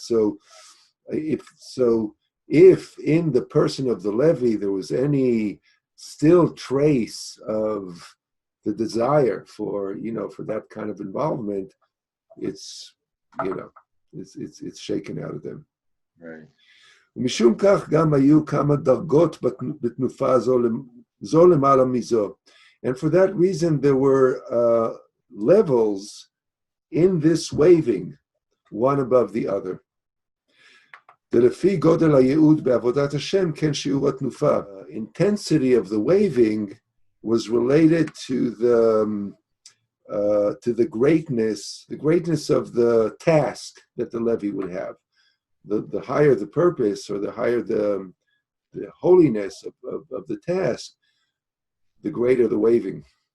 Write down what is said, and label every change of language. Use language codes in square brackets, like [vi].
[en] So if in the person of the Levi there was any still trace of the desire for for that kind of involvement, it's it's shaken out of them. Right. [he] ומשום כך גם היו כמה דרגות בתנופה זו למעלה מזו. [en] And for that reason there were levels in this waving, one above the other. [he] ולפי גודל הייעוד בעבודת השם, כן שיעור התנופה. [en] Intensity of the waving was related to the greatness of the task that the Levi would have. The higher the purpose, or the higher the holiness of the task, the greater the waving.